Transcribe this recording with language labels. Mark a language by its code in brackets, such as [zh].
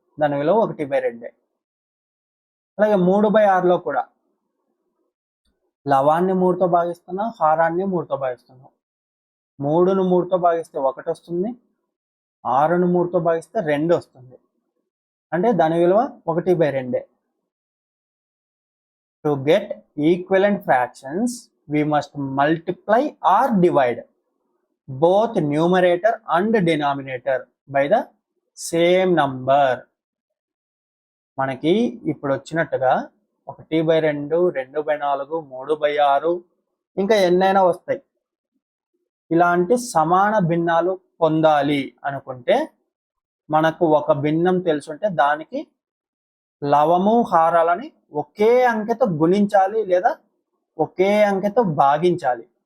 [te] దాని విలువ 1/2. అలాగే 3/6లో కూడా లవాన్ని 3తో భాగిస్తున్నాం, హారాన్ని 3తో భాగిస్తున్నాం. 3ను 3తో భాగిస్తే 1 వస్తుంది, 6ను 3తో భాగిస్తే 2 వస్తుంది. అంటే దాని విలువ 1/2. [en] To get equivalent fractions, we must multiply or divide both numerator and denominator by the same number. [te] మనకి ఇప్పుడు వచ్చినట్టుగా 1/2, 2/4, 3/6 ఇంకా ఎన్నైనా వస్తాయి. ఇలాంటి సమాన భిన్నాలు పొందాలి అనుకుంటే మనకు ఒక భిన్నం తెలుసుంటే దానికి లవము హారాలని ఒకే అంకెతో గుణించాలి లేదా ఒకే అంకెతో భాగించాలి.